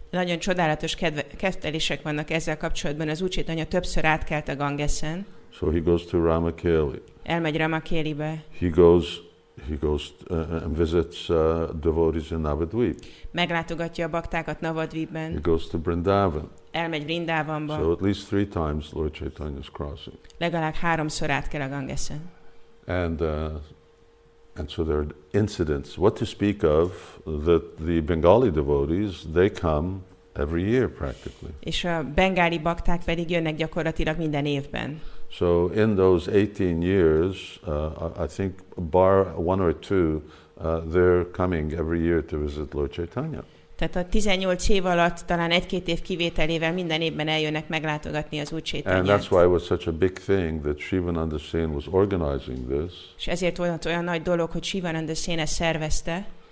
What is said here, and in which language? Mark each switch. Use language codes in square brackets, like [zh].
[hu] Nagyon csodálatos kettelések vannak ezzel kapcsolatban. Az Úr Caitanya többször átkelt a Gangesen. [en] So he goes to Ramakeli. [hu] Elmegy Ramakelibe. [en] He goes and visits devotees in Navadvip. [hu] Meglátogatja a baktákat Navadvipben. [en] He goes to Vrindavan. [hu] Elmegy Vrindavanba. [en] So at least 3 times Lord Caitanya is crossing. [hu] Legalább 3-szor át kell a Gangesen. [en] And so there are incidents. What to speak of, that the Bengali devotees, they come every year practically. [hu] És a bengáli bakták pedig jönnek gyakorlatilag minden évben. [en] So in those 18 years, I think bar one or two, they're coming every year to visit Lord Caitanya. [hu] Tehát a 18 év alatt talán 1-2 év kivételével minden évben eljönnek meglátogatni az Úr Caitanyát. [en] And that's why it was such a big thing that Sivananda Sen was organizing this. És ezért volt olyan nagy dolog, hogy Sivananda Sen ezt szervezte.